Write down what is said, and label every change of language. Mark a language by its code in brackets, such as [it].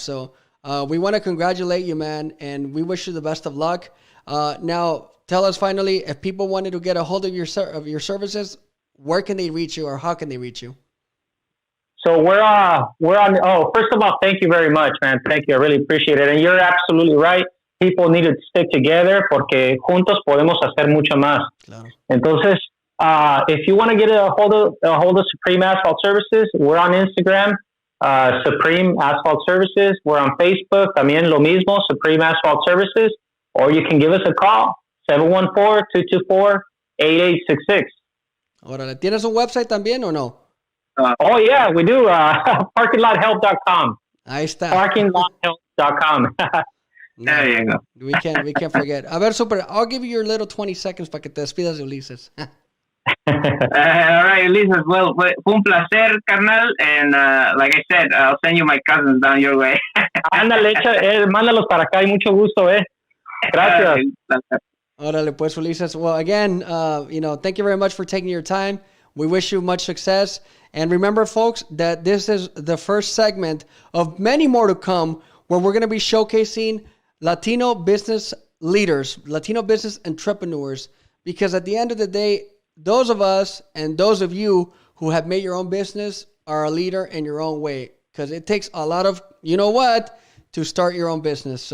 [en] So we want to congratulate you, man, and we wish you the best of luck. Now, tell us finally, if people wanted to get a hold of your services, where can they reach you, or how can they reach you? So we're on. Oh, first of all, thank you very much, man. Thank you. I really appreciate it. And you're absolutely right. People need to stick together porque juntos podemos hacer mucho más. Claro. Entonces, if you want to get a hold of Supreme Asphalt Services, we're on Instagram, Supreme Asphalt Services. We're on Facebook, también lo mismo, Supreme Asphalt Services. Or you can give us a call, 714-224-8866. [es] Órale, ¿tienes un website también o no? [en] Oh, yeah, we do. Parkinglothelp.com. [es] Ahí está. [en] Parkinglothelp.com. There you go. We can't forget. A ver, Super, I'll give you your little 20 seconds para que te despidas de Ulises. All right, Ulises. [es] Well, fue un placer, carnal. [en] And like I said, I'll send you my cousins down your way. [es] Ándale, mándalos para acá. Hay mucho gusto, Gracias. Órale, pues, Ulises. [en] Well, again, thank you very much for taking your time. We wish you much success. And remember, folks, that this is the first segment of many more to come where we're going to be showcasing Latino business leaders, Latino business entrepreneurs, because at the end of the day, those of us and those of you who have made your own business are a leader in your own way, because it takes a lot of, to start your own business.